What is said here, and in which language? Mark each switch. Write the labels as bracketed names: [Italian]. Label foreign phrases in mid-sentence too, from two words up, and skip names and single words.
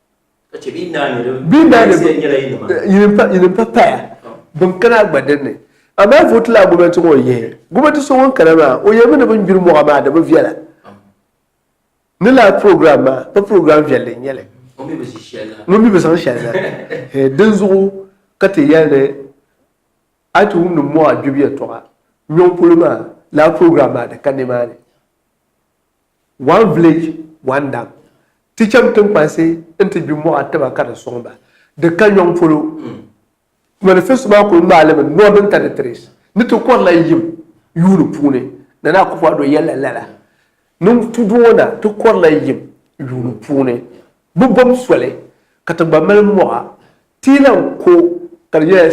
[Dagbani] yinin pa paya bin kana gba dinni amaa vooti la gwamnati ŋɔ yihi gwamnati so ŋun kana maa o yɛmi ni bin gbiri mɔɣa maa di bi viɛla ni la program maa pa program viɛlli n nyɛli ŋun mi bi zaŋ shɛli na din zuɣu ka ti yɛli a ti wumdi mɔɣa gbibu yɛltɔɣa nyɔŋ polo maa la program maa di ka nimaani [English] one village one dam [Dagbani] ti chɛm tinkpansi n ti gbi mɔɣa tiba ka di sɔŋ ba di ka nyɔŋ polo manifesto maa kuli maalimi [English] northern territories [Dagbani] ni ti kɔrila yim yuuni puuni na naa Akufo Addo yɛla lala ni tu doona ti kɔrila yim yuuni puuni bi bom soli ka ti gba mali mɔɣa ti lan ko ka di nyɛla